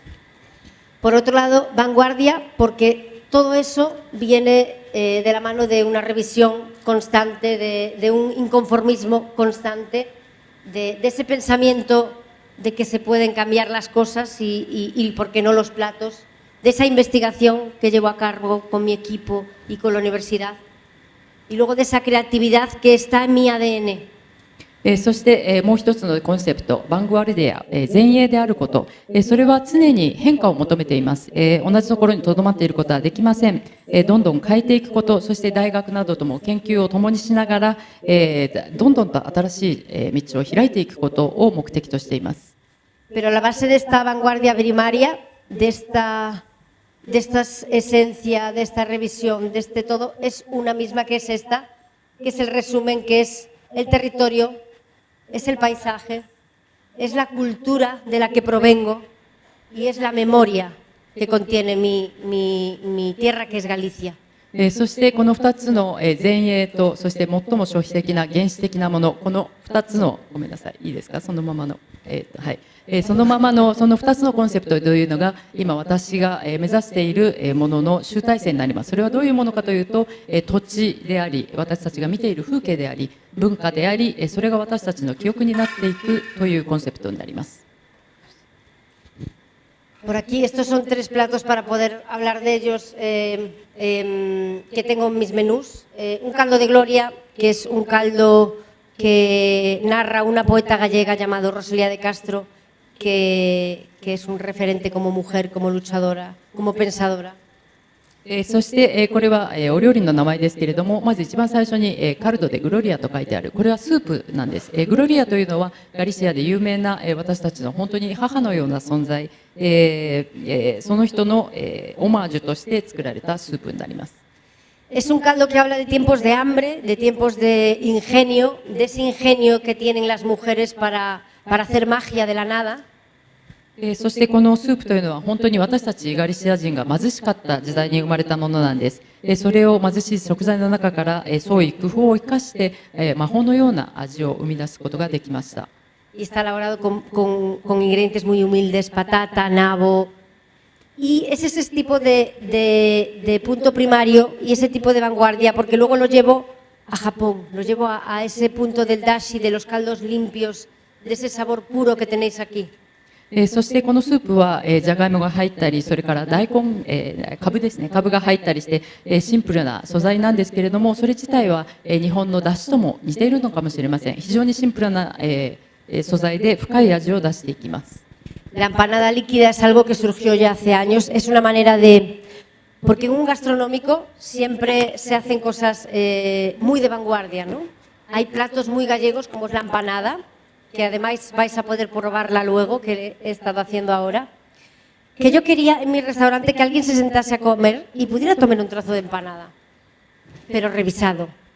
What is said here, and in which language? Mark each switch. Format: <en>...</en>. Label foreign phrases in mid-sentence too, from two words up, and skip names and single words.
<es>Por otro lado, vanguardia porque todo eso viene de la mano de una revisión constante, de un inconformismo constante, de ese pensamiento de que se pueden cambiar las cosas y por qué no los platos, de esa investigación que llevo a cabo con mi equipo y con la universidad, y luego de esa creatividad que está en mi ADN.</es> <ja>そしてもう一つのコンセプト、バングワルディア、前衛であること、それは常に変化を求めています。同じところにとどまっていることはできません。どんどん変えていくこと、そして大学などとも研究を共にしながら、どんどんと新しい道を開いていくことを目的としています。</ja> <es>Pero la base de esta vanguardia primaria, de esta esencia, de esta revisión, de este todo, es una misma que es esta, que es el resumen, que es el territorio, es el paisaje, es la cultura de la que provengo y es la memoria que contiene mi tierra, que es Galicia.</es> <ja>そしてこの2つの前衛と、そして最も消費的な原始的なもの、この2つの、ごめんなさい、いいですか、そのままの、はい、そのままのその2つのコンセプトというのが、今私が目指しているものの集大成になります。それはどういうものかというと、土地であり、私たちが見ている風景であり、文化であり、それが私たちの記憶になっていくというコンセプトになります。</ja> <es>Por aquí, estos son 3 platos para poder hablar de ellos que tengo en mis menús. Un caldo de gloria, que es un caldo que narra una poeta gallega llamada Rosalía de Castro, que es un referente como mujer, como luchadora, como pensadora.</es> <ja>そして、これは、お料理の名前ですけれども、まず一番最初に、カルドでグロリアと書いてある。これはスープなんです。グロリアというのはガリシアで有名な、私たちの本当に母のような存在、その人の、オマージュとして作られたスープになります。</ja> <es>Es un caldo que habla de tiempos de hambre, de tiempos de ingenio, de ese ingenio que tienen las mujeres para hacer magia de la nada.</es> <ja>そしてこのスープというのは本当に私たちガリシア人が貧しかった時代に生まれたものなんです。それを貧しい食材の中から創意工夫を生かして魔法のような味を生み出すことができました。</ja> <es>Y está elaborado con ingredientes muy humildes, patata, nabo. Y es ese tipo de punto primario y ese tipo de vanguardia, porque luego lo llevo a Japón, lo llevo a ese punto del dashi, de los caldos limpios, de ese sabor puro que tenéis aquí.</es> <ja>そしてこのスープはじゃがいもが入ったり、それから大根、カブですね、カブが入ったりしてシンプルな素材なんですけれども、それ自体は日本の出汁とも似ているのかもしれません。非常にシンプルな素材で深い味を出していきます。</ja> <es>La empanada líquida es algo que surgió ya hace años, es una manera de... Porque en un gastronómico siempre se hacen cosas muy de vanguardia, ¿no? Hay platos muy gallegos como es la empanada, que además vais a poder probarla luego, que he estado haciendo ahora, que yo quería en mi restaurante que alguien se sentase a comer y pudiera tomar un trozo de empanada, pero revisado.</es>